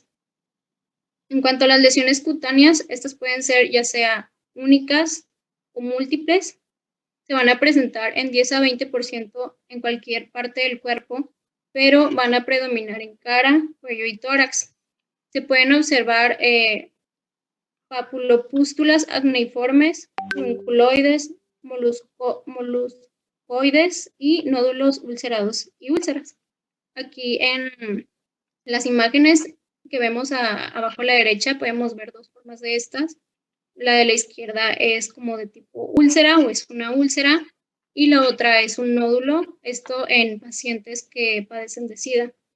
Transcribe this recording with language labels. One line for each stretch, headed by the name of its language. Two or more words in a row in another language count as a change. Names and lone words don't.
Spanish: En cuanto a las lesiones cutáneas, estas pueden ser ya sea únicas o múltiples. Se van a presentar en 10 a 20% en cualquier parte del cuerpo, pero van a predominar en cara, cuello y tórax. Se pueden observar papulopústulas acneiformes, unculoides, moluscoides y nódulos ulcerados y úlceras. Aquí en las imágenes que vemos abajo a la derecha podemos ver 2 formas de estas. La de la izquierda es como de tipo úlcera o es una úlcera y la otra es un nódulo, esto en pacientes que padecen de SIDA.